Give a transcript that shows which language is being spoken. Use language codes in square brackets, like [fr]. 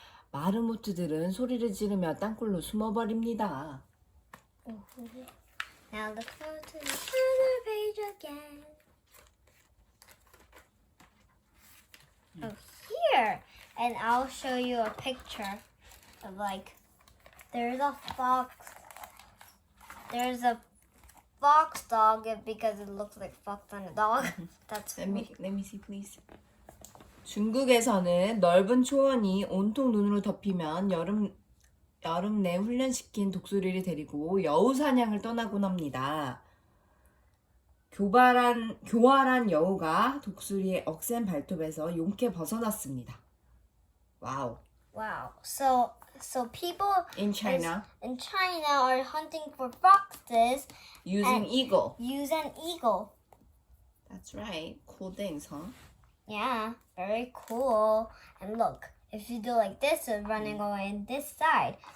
[ko] 마르모트들은 소리를 지르며 땅굴로 숨어버립니다. [en] Now let's go to the other page again. Oh, here. And I'll show you a picture of like, there's a fox. There's a fox dog because it looks like fox on a dog. That's Let me see, please. [ko] 중국에서는 넓은 초원이 온통 눈으로 덮이면 여름 내 훈련시킨 독수리를 데리고 여우 사냥을 떠나곤 합니다. 교활한 여우가 독수리의 억센 발톱에서 용케 벗어났습니다. [en] 와우. wow. So people In China, in China are hunting for foxes using eagle. use an eagle. That's right. Cool things, huh? Yeah, very cool. And look, if you do like this, it's running away in this side.